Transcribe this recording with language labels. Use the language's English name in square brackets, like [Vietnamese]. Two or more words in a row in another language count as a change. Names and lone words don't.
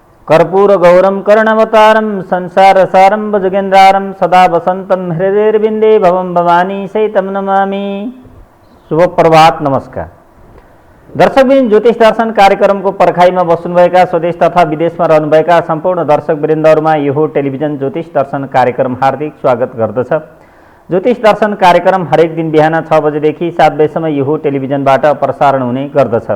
[Sanskrit] कर्पूरगौरं करुणावतारं संसारसारं भुजगेन्द्रारं सदा वसन्तं हृदयेर्विन्दे भवं भवानी सहितं नमामि। [Nepali] शुभ प्रभात, नमस्कार। दर्शकवृन्द, ज्योतिष दर्शन कार्यक्रमको पर्खाइमा बस्नुभएका स्वदेश तथा विदेशमा रहनुभएका सम्पूर्ण दर्शकवृन्दहरूमा यो टेलिभिजन ज्योतिष दर्शन कार्यक्रम हार्दिक स्वागत गर्दछ। ज्योतिष दर्शन कार्यक्रम हरेक दिन बिहान 6 बजेदेखि 7 बजेसम्म यो टेलिभिजनबाट प्रसारण हुने गर्दछ।